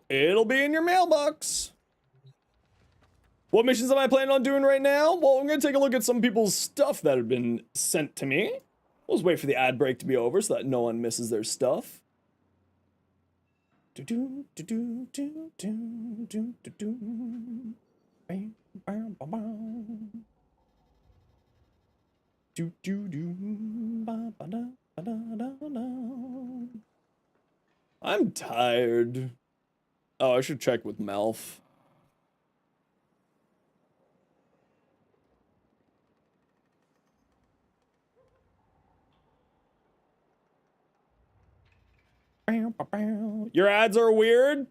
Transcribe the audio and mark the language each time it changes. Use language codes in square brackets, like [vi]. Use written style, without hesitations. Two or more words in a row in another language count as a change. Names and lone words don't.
[en] It'll be in your mailbox. What missions am I planning on doing right now? Well, I'm going to take a look at some people's stuff that have been sent to me. We'll just wait for the ad break to be over so that no one misses their stuff. Do do do do do do do do do. Bam bam bam bam. Do do do ba ba da ba da da da. I'm tired. Oh, I should check with Malf. Your ads are weird.